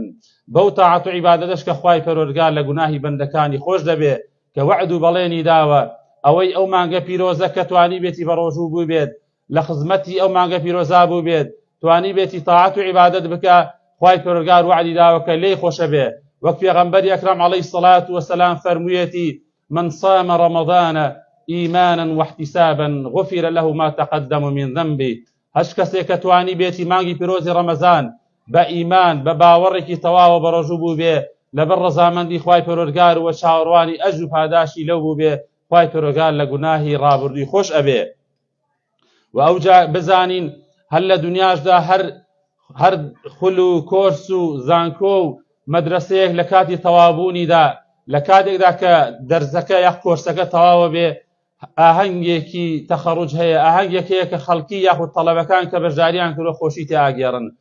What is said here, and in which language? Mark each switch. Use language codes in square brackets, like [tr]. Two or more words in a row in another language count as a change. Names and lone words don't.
[ckb] بەو تاعەت و عیبادەتش کە خوای پەروەردگار لە گوناهی بەندەکانی خۆش دەبێ کە وعد و بەڵێنی داوە ئەوەی ئەو مانگە پیرۆزە کە توانی بێتی بە ڕۆژوو بوو بێت لە خزمەتی ئەو مانگە پیرۆزا بوو بێت توانی بێتی تاعەت و عیبادەت بکە، خوای پەروەردگار وعدی داوە کە لێی خۆشە بێ. وەک پێغەمبەری ئەکرەم [ar] عەلەیهی السەڵات وەسەلام [ckb] فەرموویەتی [ar] من صام رمضان إيمانا واحتسابا غفر له ما تقدم من ذنبه. [ckb] هەش کەسێک کە توانی بێتی مانگی پیرۆزی ڕەمەزان بە ئیمان بە باوەڕێکی تەواوە بە ڕۆژوو بوو بێ لەبەر ڕەزامەندی خوای پەروەردگار و چاوەڕوانی ئەجر و پاداشی لەو بوو بێ، خوای پەروەردگار لە گوناهی ڕابردووی خۆش ئەبێ. و ئەوجا بزانین هەر لە دنیاشدا هەر خول و کۆرس و زانکۆ و مەدرسەیەک لە کاتی تەوابوونیدا لە کاتێکدا کە دەرزەکە یاخ کۆرسەکە تەواوە بێ ئاهەنگێکی تەخەڕوج هەیە، ئاهەنگێک هەیە کە خەڵکی یاخود تەڵەبەکان کە بەشداریان کردووە خۆشی تێئاگێڕن.